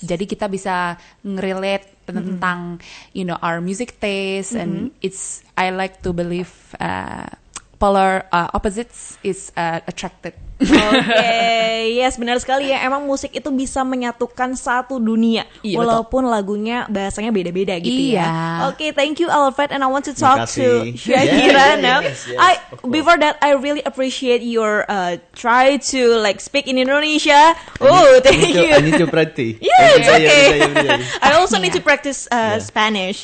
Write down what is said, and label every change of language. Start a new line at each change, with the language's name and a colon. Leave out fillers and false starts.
Indonesian: Jadi kita bisa ngerelate tentang
English: our music taste and it's I like to believe polar opposites is attracted.
Indonesian: Oke, yes benar sekali ya. Emang musik itu bisa menyatukan satu dunia, Iya, walaupun lagunya bahasanya beda-beda gitu Iya. ya.
English: Oke, thank you Alfred, and I want to talk to
Indonesian: Makasih.
English: Shakira now. Yes, of course. Before that, I really appreciate your try to like speak in Indonesia. Oh, thank you. I need to practice. Yes, okay. Every day. I also need to practice Spanish.